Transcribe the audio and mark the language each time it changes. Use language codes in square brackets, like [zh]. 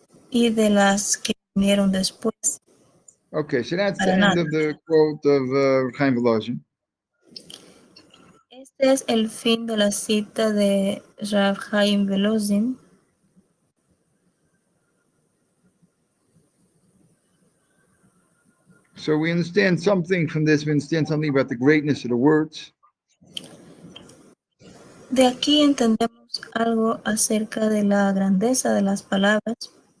[es] Y de las que vinieron después. [en] Okay, so that's the end of the quote of Chaim Volozhin. [es] Este es el fin de la cita de Rav Chaim Velozin. [en] So we understand something from this. We understand something about the greatness of the words. [es] De aquí entendemos algo acerca de la grandeza de las palabras.